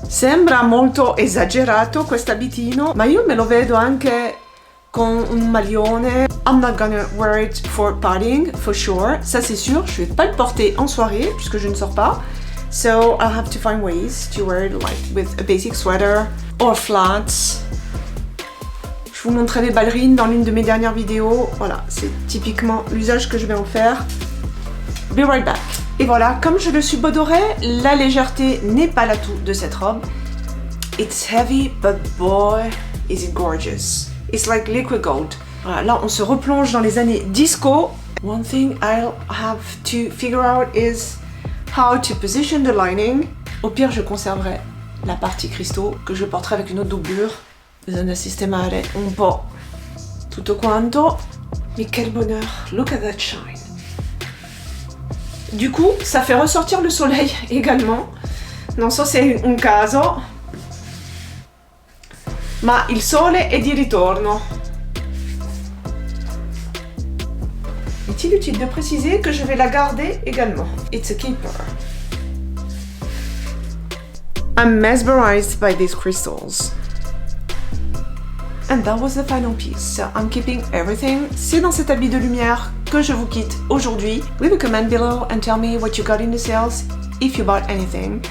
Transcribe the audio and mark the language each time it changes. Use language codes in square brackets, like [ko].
[it] Sembra molto esagerato quest'abitino, ma io me lo vedo anche con un maglione. [en] I'm not gonna wear it for partying, for sure. [fr] Ça c'est sûr, je vais pas le porter en soirée puisque je ne sors pas. [en] So I'll have to find ways to wear it like with a basic sweater or flats. [fr] Je vous montrais les ballerines dans l'une de mes dernières vidéos. Voilà, c'est typiquement l'usage que je vais en faire. [en] Be right back. [fr] Et voilà, comme je le subodorais, la légèreté n'est pas l'atout de cette robe. [en] It's heavy, but boy, is it gorgeous. It's like liquid gold. [fr] Voilà, là on se replonge dans les années disco. [en] One thing I'll have to figure out is how to position the lining. [fr] Au pire, je conserverai la partie cristaux que je porterai avec une autre doublure. [it] Bisogna sistemare un po' tutto quanto. [fr] Mais quel bonheur! [en] Look at that shine! [fr] Du coup, ça fait ressortir le soleil également. [it] Non so se è un caso, ma il sole è di ritorno. [fr] Est-il utile de préciser que je vais la garder également? [en] It's a keeper. I'm mesmerized by these crystals. And that was the final piece, so I'm keeping everything. [fr] C'est dans cet habit de lumière que je vous quitte aujourd'hui. [en] Leave a comment below and tell me what you got in the sales, if you bought anything.